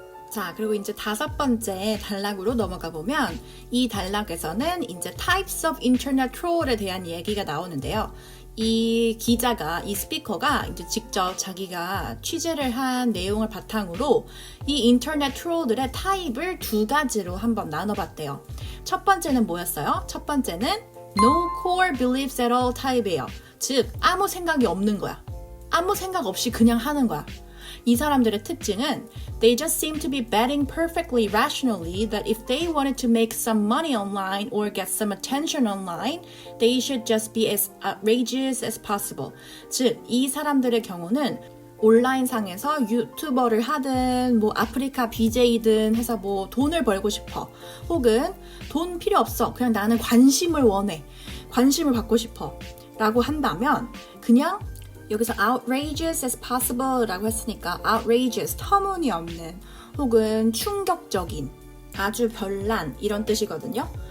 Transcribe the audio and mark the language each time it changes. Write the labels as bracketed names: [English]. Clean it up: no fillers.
[Korean] 자, 그리고 이제 5번째 단락으로 넘어가 보면 이 단락에서는 이제 [English] types of internet troll [Korean] 에 대한 얘기가 나오는데요. 이 기자가, 이 스피커가 이제 직접 자기가 취재를 한 내용을 바탕으로 이 인터넷 트롤들의 타입을 2가지로 한번 나눠봤대요. 첫 번째는 뭐였어요? 첫 번째는 [English] no core beliefs at all [Korean] 타입이에요. 즉, 아무 생각이 없는 거야. 아무 생각 없이 그냥 하는 거야. 이 사람들의 특징은 [English] they just seem to be betting perfectly rationally that if they wanted to make some money online or get some attention online, they should just be as outrageous as possible. [Korean] 즉, 이 사람들의 경우는 온라인상에서 유튜버를 하든 뭐 아프리카 BJ든 해서 뭐 돈을 벌고 싶어. 혹은 돈 필요 없어. 그냥 나는 관심을 원해. 관심을 받고 싶어. 라고 한다면 그냥 여기서 [English] outrageous as possible [Korean] 라고 했으니까 outrageous, 터무니없는 혹은 충격적인, 아주 별난 이런 뜻이거든요.